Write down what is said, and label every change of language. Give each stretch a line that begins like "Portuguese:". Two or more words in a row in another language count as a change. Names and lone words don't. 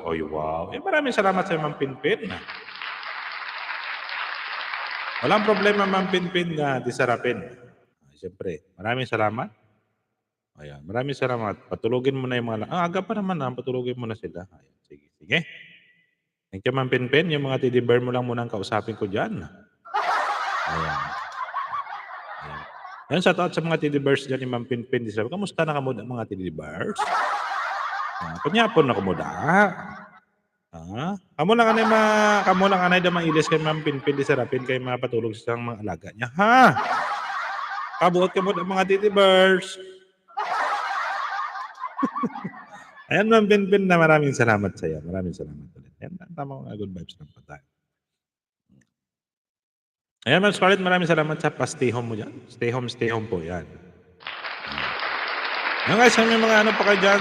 Filipino: Oy, wow. Maraming salamat sa Ma'am Pinpin. Walang problema Ma'am Pinpin na disarapin. Siyempre, maraming salamat. Ayan, maraming salamat. Patulogin mo na yung mga aga pa naman patulogin mo na sila. Ayan, sige.
English: Thank you Ma'am Pinpin.
Filipino: Yung mga TD Bear mo lang muna ang kausapin ko dyan. Ayan. Yan, shoutout sa mga TD Bears dyan ni Ma'am Pinpin.
Hiligaynon: Kamusta na kamuda mga TD Bears? Kanyapon na kamuda. Kamu lang anay da mailis kay Ma'am Pinpin di Serapin kay mapatulog sa mga alaga niya. Ha? Kabuot ka mo mga TD Bears.
Filipino: Ayan Ma'am Pinpin na maraming salamat sa iyo. Maraming salamat ulit. Yan, tama mga
English: good vibes
Filipino: lang po tayo. Ayan, Ma'am Scarlett, maraming salamat sa pa-
English: stay home
Filipino: mo dyan.
English: Stay home
Filipino: po yan. Ayan guys, may mga ano pa kayo dyan.